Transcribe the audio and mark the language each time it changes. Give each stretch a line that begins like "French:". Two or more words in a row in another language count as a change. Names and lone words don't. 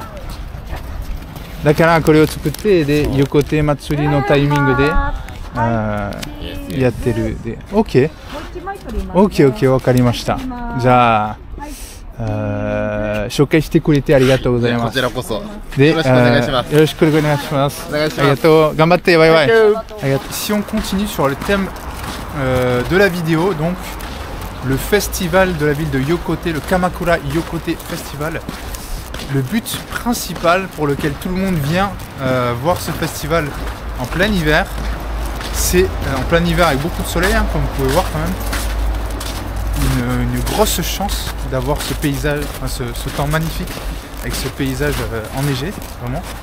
Japanese: だからこれを作ってで横手祭りのタイミングでやってるで。OK。わかりました。じゃあ紹介してくれてありがとうございます。こちらこそ。で、よろしくお願いします。よろしくお願いします。ありがとう。頑張って。
French: バイバイ。Si on continue sur le thème de la vidéo, donc le festival de la ville de Yokote, le Kamakura Yokote Festival. Le but principal pour lequel tout le monde vient voir ce festival en plein hiver, c'est en plein hiver avec beaucoup de soleil, hein, comme vous pouvez voir quand même, une grosse chance d'avoir ce paysage, ce temps magnifique avec ce paysage enneigé, vraiment.